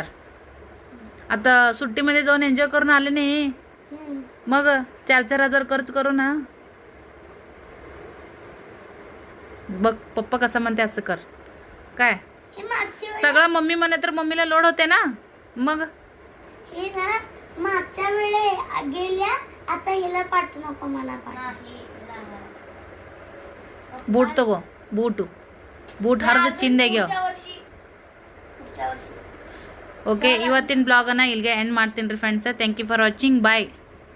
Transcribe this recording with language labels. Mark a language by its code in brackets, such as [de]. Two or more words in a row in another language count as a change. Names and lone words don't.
[mr] आता सुट्टीमध्ये जाऊन एन्जॉय करून आले नाही मग 4-4 हजार खर्च करू ना. बघ पप्पा कसं म्हणते असं कर काय. सगळं मम्मी म्हणे तर मम्मीला लोड होते ना. मग हे ना मागच्या वेळे गेल्या आता हिला पाठवू नको मला [kn] ಬೂಟ್ ತಗೋ. ಬೂಟ್ ಹರಿದು ಚಿಂದೆಗೆ. ಓಕೆ ಇವತ್ತಿನ ಬ್ಲಾಗನ್ನು ಇಲ್ಲಿಗೆ ಎಂಡ್ ಮಾಡ್ತೀನಿ ರೀ ಫ್ರೆಂಡ್ಸ್. [en] Thank you for watching. Bye.